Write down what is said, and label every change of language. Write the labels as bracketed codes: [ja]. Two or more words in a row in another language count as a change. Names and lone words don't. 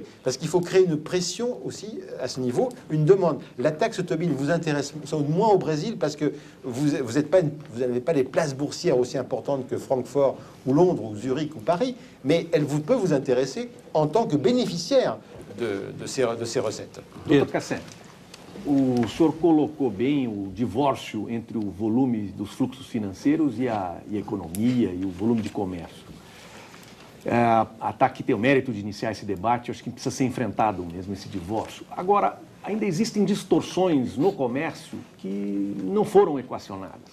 [fr] Parce qu'il faut créer une pression aussi à ce niveau, une demande. La taxe Tobin vous intéresse sans doute moins au Brésil parce que vous n'avez pas des places boursières aussi importantes que Francfort ou Londres ou Zurich ou Paris, mais elle peut vous intéresser en tant que bénéficiaire de ces recettes. [pt] Doutor Cassem, o senhor colocou bem o divórcio entre o volume dos fluxos financeiros e a economia e o volume de comércio. A TAC tem o mérito de iniciar esse debate, acho que precisa ser enfrentado mesmo esse divórcio. Agora, ainda existem distorções no comércio que não foram equacionadas.